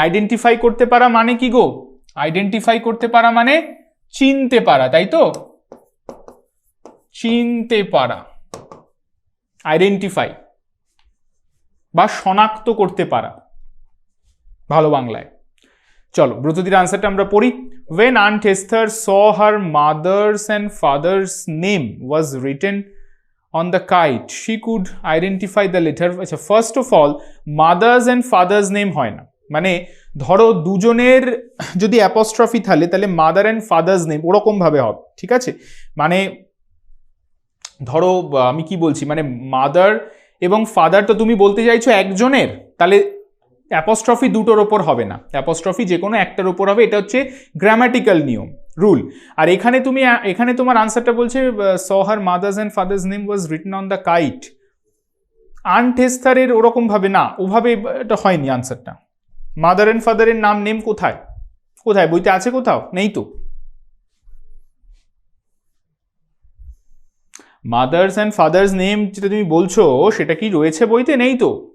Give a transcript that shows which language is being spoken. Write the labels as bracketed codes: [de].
[bn] Identify করতে পারা মানে কি গো? আইডেন্টিফাই করতে পারা মানে চিনতে পারা, তাই তো? চিনতে পারা, আইডেন্টিফাই বা শনাক্ত করতে পারা ভালো বাংলায়। চলো ব্রতদির আনসারটা আমরা পড়ি। [en] When Aunt Esther saw her mother's and father's name was written on the kite, she could identify the letter. [bn] আচ্ছা, first of all mother's and father's name হয় না, মানে ধরো দুজনের যদি অ্যাপস্ট্রফি থাকে তাহলে মাদার অ্যান্ড ফাদার্স নেম ওরকম ভাবে হবে, ঠিক আছে? মানে ধরো আমি কি বলছি, মানে মাদার এবং ফাদার তো তুমি বলতে চাইছো একজনের, তাহলে অ্যাপস্ট্রফি দুটোর ওপর হবে না, অ্যাপস্ট্রফি যে কোনো একটার ওপর হবে, এটা হচ্ছে গ্রামাটিক্যাল নিয়ম রুল। আর এখানে তোমার আনসারটা বলছে [en] saw her mother's and father's name was written on the kite. [bn] Aunt এস্থারের ওরকম ভাবে না, ওভাবে এটা হয়নি আনসারটা। মাদার অ্যান্ড ফাদারের নাম নেম কোথায়, কোথায় বইতে আছে? কোথাও নেই তো। মাদার্স অ্যান্ড ফাদার্স নেম যেটা তুমি বলছো সেটা কি রয়েছে বইতে? নেই তো।